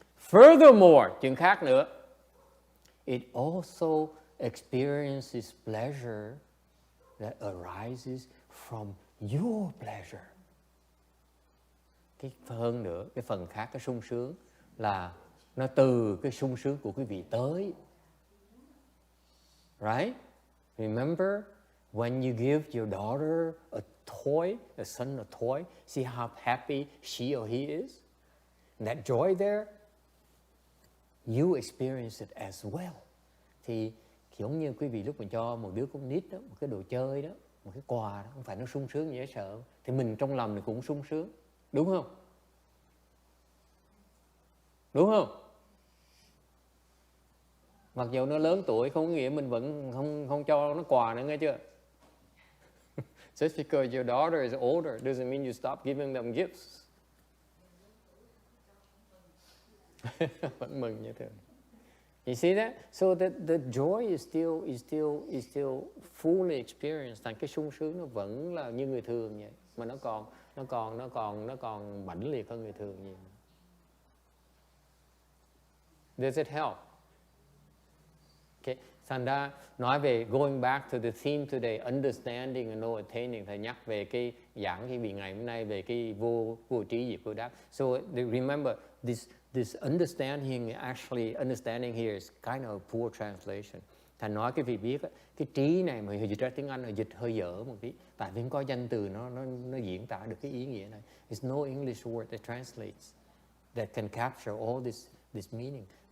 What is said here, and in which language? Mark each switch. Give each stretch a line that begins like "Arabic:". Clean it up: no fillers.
English: Furthermore,
Vietnamese: chuyện khác nữa.
English: It also experiences pleasure that arises from your pleasure.
Vietnamese: Cái hơn nữa, cái phần khác, cái sung sướng là nó từ cái sung sướng của quý vị tới.
English: Right? Remember when you give your daughter a toy, a son a toy, see how happy she or he is? And that joy there, you experience it as well.
Vietnamese: Thì giống như quý vị lúc mình cho một đứa con nít đó, một cái đồ chơi đó, một cái quà đó, không phải nó sung sướng dễ sợ, thì mình trong lòng thì cũng sung sướng, đúng không? Đúng không? Mặc dù nó lớn tuổi không có nghĩa mình vẫn không cho nó quà nữa, nghe chưa?
English: Just because your daughter is older doesn't mean you stop giving them gifts.
Vietnamese: Vẫn mừng như thường.
English: You see that? So the joy is still fully experienced.
Vietnamese: Thành cái sung sướng nó vẫn là như người thường vậy, mà nó còn mãnh liệt hơn người thường nhiều.
English: Does it help? Okay.
Vietnamese: Thành ra nói về
English: going back to the theme today, understanding and no attaining,
Vietnamese: thầy nhắc về cái giảng cái vị ngày hôm nay về cái vô trí diệt vô đắc.
English: So remember this understanding here is kind of a poor translation.
Vietnamese: Thành nói cái vị biết cái trí này mà dịch ra tiếng Anh là dịch hơi dở một tí, tại vì không có danh từ nó diễn tả được cái ý nghĩa này.
English: There's no English word that translates that can capture all this meaning.